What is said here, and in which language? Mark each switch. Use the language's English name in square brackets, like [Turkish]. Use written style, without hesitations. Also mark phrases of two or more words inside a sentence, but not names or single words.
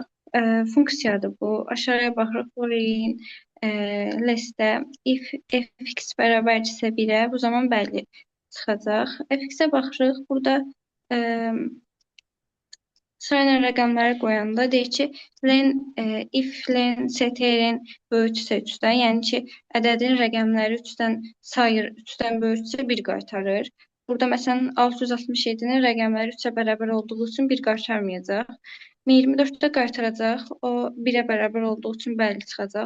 [Azerbaijani] Funksiyadır bu. Aşağıya baxırıq. Boolean listə if fx bərabərdirsə 1-ə, bu zaman bəlli çıxacaq. Fx-ə baxırıq. Burada sırayla rəqəmləri qoyanda deyir ki, [English] if len st- [Azerbaijani] nin böyükdürsə 3-dən, yəni ki, ədədin rəqəmləri 3-dən sayır, 3-dən böyükdürsə 1 qaytarır. Burada məsələn 667-nin rəqəmləri 3-ə bərabər olduğu üçün 1 qaytarmayacaq. 24-də qaytaracaq, o 1-ə bərabər olduğu üçün bəlli çıxacaq.